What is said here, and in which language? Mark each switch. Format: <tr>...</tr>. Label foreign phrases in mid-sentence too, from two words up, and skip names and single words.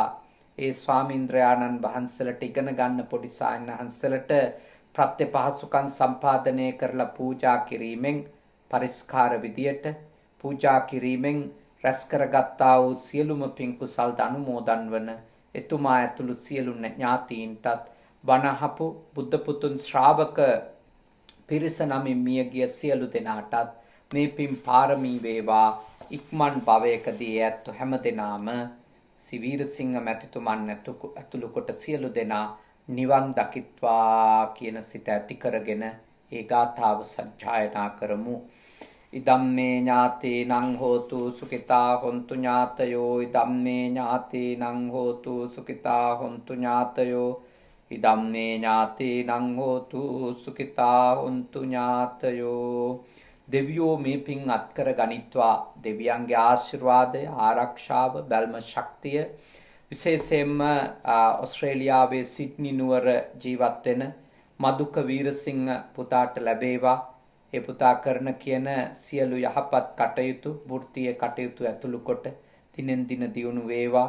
<si>ඒ ස්වාමීන්ද්‍රයාණන් වහන්සේලට ඉගෙන ගන්න පොඩි සායනහන්සලට ප්‍රත්‍ය පහසුකම් සම්පාදනය කරලා පූජා කිරීමෙන් පරිස්කාර විදියට පූජා කිරීමෙන් රැස් කරගත්තා වූ සියලුම පින් කුසල් අනුමෝදන් වන එතුමා ඇතුළු සියලු ඥාතීන්ටත් වනහපු බුද්ධ පුතුන් ශ්‍රාවක පිරිස නමින් මියගිය සියලු දෙනාටත් මේ පින් පාරමී වේවා. ඉක්මන් භවයකදී ඇත්තු හැම දෙනාම සිවීරසිංහ මැතිතුමන් ඇතුළු කොට සියලු දෙනා නිවන් දකිත්වා කියන සිත ඇති කරගෙන ඒ ගාථාව සජ්ජායනා කරමු.</si> <pi>ඉදම්මේ ඥාතීනං හෝතු සුඛිතා හොන්තු ඥාතයෝ. ඉදම්මේ ඥාතීනං හෝතු සුඛිතා හොන්තු ඥාතයෝ. ඉදම්මේ ඥාතීනං හෝතු සුඛිතා හොන්තු ඥාතයෝ.</pi> <si>දෙවියෝ මේ පින් අත්කර ගනිත්වා. දෙවියන්ගේ ආශිර්වාදය, ආරක්ෂාව, බැල්ම ශක්තිය විශේෂයෙන්ම ඔස්ට්‍රේලියාවේ සිඩ්නි නුවර ජීවත් වෙන මදුක වීරසිංහ පුතාට ලැබේවා. ඒ පුතා කරන කියන සියලු යහපත් කටයුතු, වෘත්තීය කටයුතු ඇතුළු කොට දිනෙන් දින දියුණු වේවා.</si>